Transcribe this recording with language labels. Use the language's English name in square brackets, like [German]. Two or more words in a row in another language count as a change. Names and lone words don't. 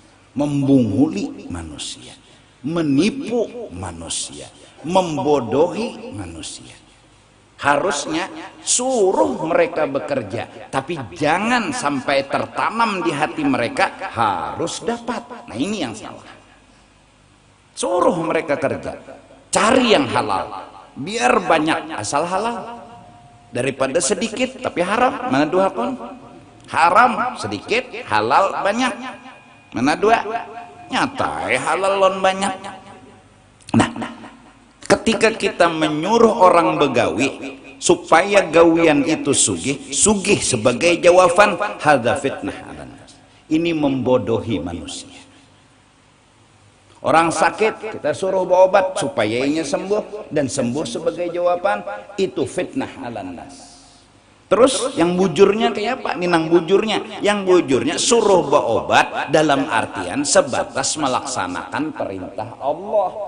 [Indonesian] Membunguli manusia, menipu manusia, membodohi manusia. Harusnya suruh mereka bekerja, tapi jangan sampai tertanam di hati mereka harus dapat. Nah ini yang salah. Suruh mereka kerja, cari yang halal, biar banyak asal halal daripada sedikit tapi haram. Mana dua pun? Haram sedikit, halal banyak. Mana dua? Nyata halal lon banyak. Nah, ketika kita menyuruh orang begawi supaya gawian itu sugih sebagai jawaban, [Arabic] هذا فتنة على الناس. [Indonesian] Ini membodohi manusia. Orang sakit kita suruh berobat supaya ia sembuh, dan sembuh sebagai jawaban, itu [Arabic] فتنة على الناس. [Indonesian] Terus yang bujurnya kayak apa? Ninang bujurnya, yang bujurnya suruh berobat dalam artian sebatas melaksanakan perintah Allah.